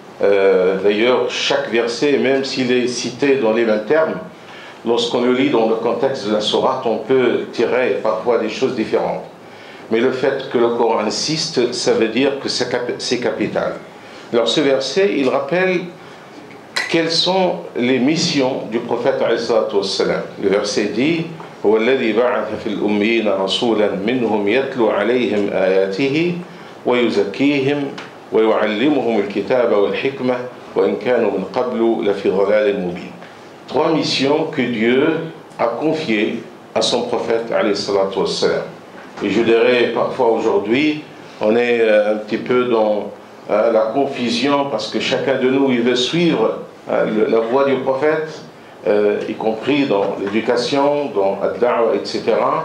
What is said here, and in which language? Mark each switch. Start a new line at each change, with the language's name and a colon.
French: D'ailleurs, chaque verset, même s'il est cité dans les mêmes termes, lorsqu'on le lit dans le contexte de la sourate, on peut tirer parfois des choses différentes. Mais le fait que le Coran insiste, ça veut dire que c'est capital. Alors ce verset, il rappelle quelles sont les missions du prophète alayhi salatu wassalam. Le verset dit
Arabic: هو الذي بعث في الأميين رسولا منهم يتلو عليهم آياته ويزكيهم ويعلمهم الكتاب والحكمة وإن كانوا من قبل لفي ضلال مبين.
French: 3 missions que Dieu a confiées à son prophète alayhi salatu wassalam. Et je dirais parfois aujourd'hui, on est un petit peu dans la confusion parce que chacun de nous il veut suivre la voie du prophète, y compris dans l'éducation, dans ad-da'wa, etc.